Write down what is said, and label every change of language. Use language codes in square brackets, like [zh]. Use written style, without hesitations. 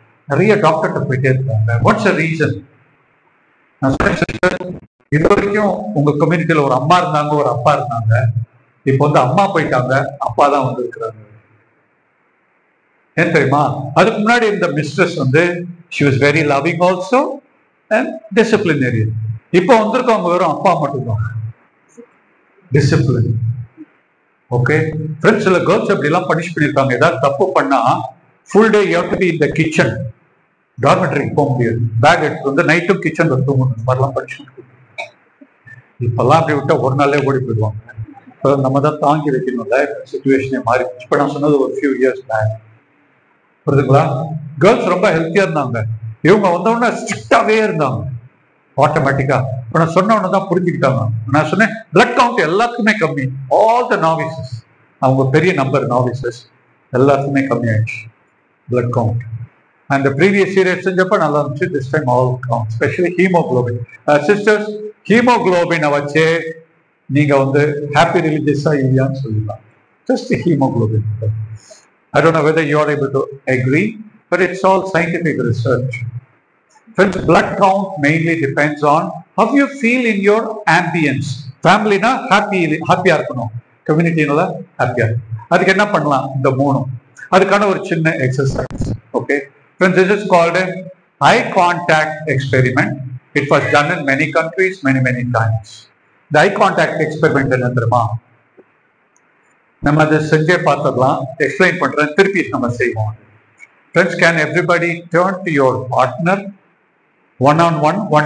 [ta] நிறைய டாக்டர்கிட்ட போயிட்டே இருக்காங்க. [en] What's the reason? [ta] இது வரைக்கும் உங்க கம்யூனிட்டியில ஒரு அம்மா இருந்தாங்க, ஒரு அப்பா இருந்தாங்க. இப்போ வந்து அம்மா போயிட்டாங்க, அப்பா தான் வந்து இருக்கிறாங்க. ஏன் தெரியுமா? அதுக்கு முன்னாடி இந்த மிஸ்ட்ரஸ் வந்து [en] she was very loving also and disciplinarian. [ta] இப்போ வந்திருக்கவங்க வெறும் அப்பா மட்டும்தான், டிசிப்ளின். ஓகே ஃப்ரெண்ட்ஸ், சில கேர்ள்ஸ் அப்படி எல்லாம் பனிஷ் பண்ணிருக்காங்க. ஏதாவது தப்பு பண்ணா [en] Full day you have to be in the kitchen. [ta] டார்மெட்டரிக்கு போக முடியாது, பேக் எடுத்து வந்து நைட்டும் கிச்சன்ல தூங்கணும். இந்த மாதிரிலாம் பனிஷ்மெண்ட். இப்பெல்லாம் அப்படி விட்டா ஒரு நாளே ஓடி போயிடுவாங்க. இப்போ நம்ம தான் தாங்கி வைக்கணும்ல, சிச்சுவேஷனே மாறி. இப்போ நான் சொன்னது ஒரு [en] Few years back. [ta] புரியுதுங்களா? கேர்ள்ஸ் ரொம்ப ஹெல்த்தியா இருந்தாங்க. இவங்க வந்தோடனே ஸ்ட்ரிக்டாவே இருந்தாங்க ஆட்டோமேட்டிக்கா. இப்போ நான் சொன்ன உடனே தான் புரிஞ்சுக்கிட்டாங்க. நான் சொன்னேன் பிளட் கவுண்ட் எல்லாத்துக்குமே கம்மி. ஆல் த நாவிசஸ், அவங்க பெரிய நம்பர் நாவிசஸ் எல்லாத்துக்குமே கம்மி ஆயிடுச்சு பிளட் கவுண்ட். அந்த ப்ரீவியஸ் சீரியஸ் செஞ்சப்ப நல்லா இருந்துச்சு. [en] this time all count, [ta] specially haemoglobin. Sisters, ஹீமோகுளோபினை வச்சு நீங்க வந்து ஹாப்பி ரிலீஜியஸா இல்லையான்னு சொல்லலாம். [en] Just haemoglobin. I don't know whether you are able to agree, but it's all scientific research. Friends, blood count mainly depends on how you feel in your ambience. [ta] Family na happy இருக்கணும், கம்யூனிட்டினால ஹாப்பியா. அதுக்கு என்ன பண்ணலாம்? இந்த மூணும். அதுக்கான ஒரு சின்ன exercise. [en] Okay friends, this is called an eye contact experiment. It was done in many countries many times. The eye contact experiment [ta] என்ன தெரியுமா? நம்ம அதை செஞ்சே பார்த்துடலாம். எக்ஸ்பிளைன் பண்றேன், திருப்பி நம்ம செய்வோம். [en] Friends, can everybody turn to your partner one on one?